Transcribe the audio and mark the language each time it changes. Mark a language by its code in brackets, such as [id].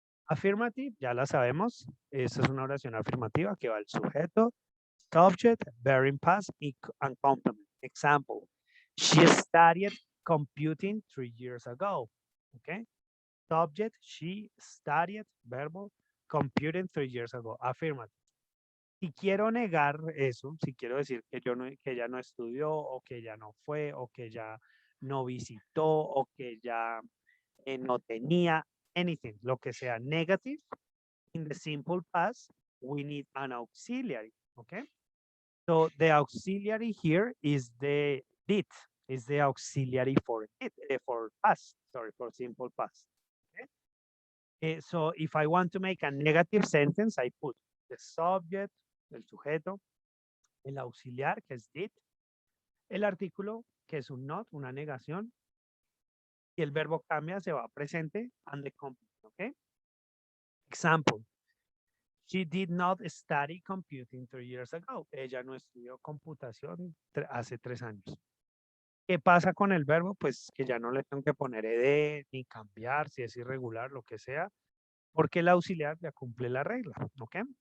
[es] Affirmative, ya la sabemos. Esta es una oración afirmativa que va al sujeto, [en] subject, verb in past, and complement. Example, she studied computing 3 years ago. Okay. Subject, she studied, verbo, computing 3 years ago. Affirmative. [es] Si quiero negar eso, si quiero decir que que ella no estudió, o que ella no fue, o que ella no visitó, o que ella no tenía, [en] anything, [es] lo que sea [en] negative, in the simple past, we need an auxiliary, okay? So the auxiliary here is the did, is the auxiliary for it, for past, sorry, for simple past. Okay? So if I want to make a negative sentence, I put the subject, [es] el sujeto, el auxiliar, que es did, el artículo, que es un not, una negación, y el verbo cambia, se va a presente, [en] and the complement, okay? Example, she did not study computing 3 years ago. [es] Ella no estudió computación hace 3 años. ¿Qué pasa con el verbo? Pues que ya no le tengo que poner ed ni cambiar, si es irregular, lo que sea, porque el auxiliar ya cumple la regla, ¿ok?